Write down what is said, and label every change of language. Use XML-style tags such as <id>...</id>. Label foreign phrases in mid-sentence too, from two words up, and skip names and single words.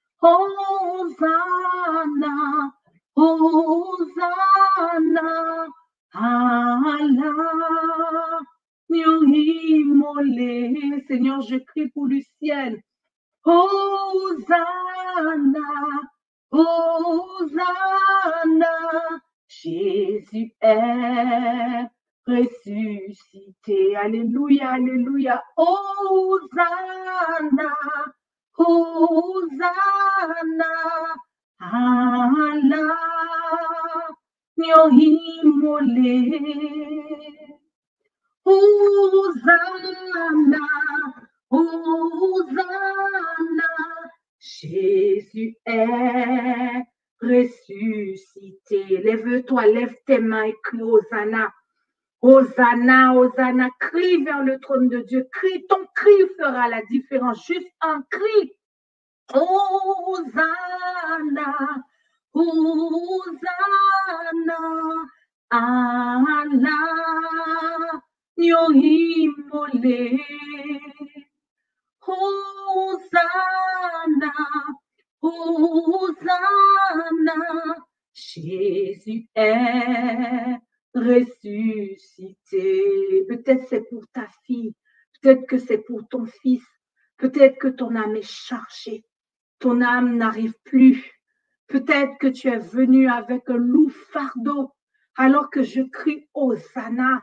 <fr>Hosanna, Hosanna,</fr> <yo>Allah, nyo imole.</yo> <fr>Seigneur, je crie pour Lucienne. Hosanna, Hosanna, Jésus est ressuscité. Alléluia, alléluia.</fr> <yo>Hosanna, Hosanna, Allah, nyo imole.</yo> <fr>Hosanna, Hosanna, Jésus est ressuscité. Lève-toi, lève tes mains et crie Hosanna. Hosanna, Hosanna, crie vers le trône de Dieu. Crie, ton cri fera la différence. Juste un cri.</fr> <yo>Hosanna, Hosanna, Allah, nyo imole.</yo> <fr>Hosanna, Hosanna, Jésus est ressuscité. Peut-être c'est pour ta fille, peut-être que c'est pour ton fils, peut-être que ton âme est chargée, ton âme n'arrive plus. Peut-être que tu es venu avec un lourd fardeau, alors que je crie Hosanna.</fr>